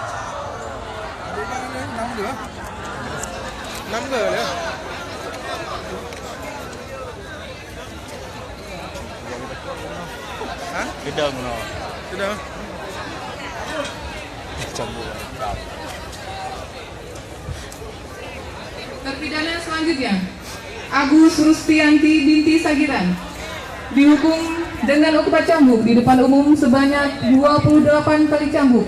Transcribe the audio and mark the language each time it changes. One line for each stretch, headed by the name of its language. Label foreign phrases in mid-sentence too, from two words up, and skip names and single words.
Vietnamese: 5 giờ nữa. Hả? Cái đơn nó. Cái đơn.
Indonesian: Terpidana selanjutnya Agus Rustianti binti Sagiran dihukum dengan hukuman cambuk di depan umum sebanyak 28 kali cambuk.